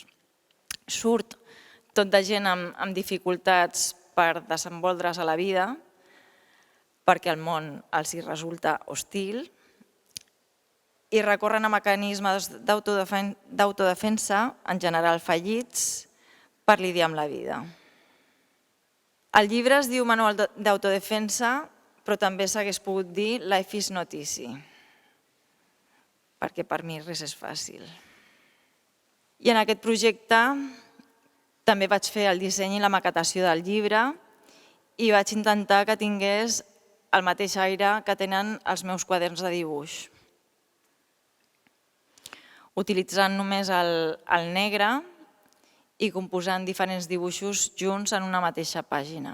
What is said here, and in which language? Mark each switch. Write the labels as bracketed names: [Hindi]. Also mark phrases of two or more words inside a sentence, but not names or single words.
[Catalan] Surt tot de gent amb dificultats per desenvolupar-se a la vida, perquè el món els hi resulta hostil, i recorren a mecanismes d'autodefensa, en general fallits, per lidiar amb la vida. El llibre es diu Manual d'autodefensa, però també s'hagués pogut dir [English] Life is not easy, [Catalan] perquè per mi res és fàcil. I en aquest projecte també vaig fer el disseny i la maquetació del llibre i vaig intentar que tingués el mateix aire que tenen els meus quaderns de dibuix, utilitzant només el negre i composant diferents dibuixos junts en una mateixa pàgina.